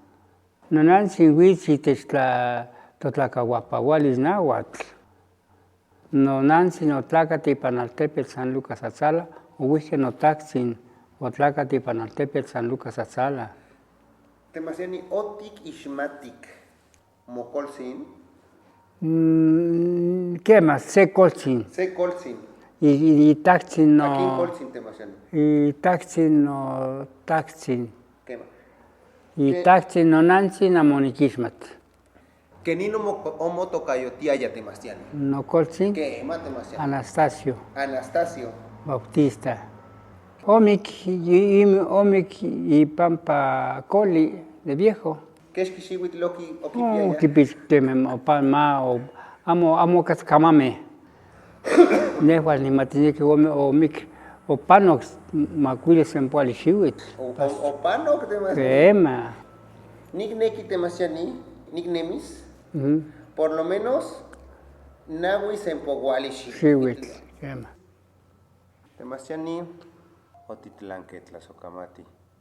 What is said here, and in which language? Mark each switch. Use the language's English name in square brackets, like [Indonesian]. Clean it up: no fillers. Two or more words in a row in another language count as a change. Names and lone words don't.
[Nahuatl languages] Nonantzin uitz itech totlakauapaualis nahuatl. Nonantzin otlakati ipan altepetl San Lucas Atzala, ouihque notaktzin otlakati ipan altepetl San Lucas Atzala. Temasiani otik ixmatik mokoltzin. Quema, se koltzin. Itaktzin no. Akin koltzin temasiani. Itaktzin no taktzin. Quema. Itaktzin nonantzin amo nikixmat. Kenin omotokayotiaya temasiani. Nokoltzin. Quema temasiani. Anastasio. Bautista. Omik ipampa coli [Spanish] de viejo. [Nahuatl languages] Kexkixiuitloki okipiaya. Kipitzquemem amo katkamame. Nehuatl nimatineki omik opanok macuili sempoali xiuitl. Opanok temasiani. Quema. Nikneki temasiani, niknemis. [Spanish] Por lo menos [Nahuatl languages] nahui sempouali xiuitl. Quema. Temasiani otitlanque tlasokamati.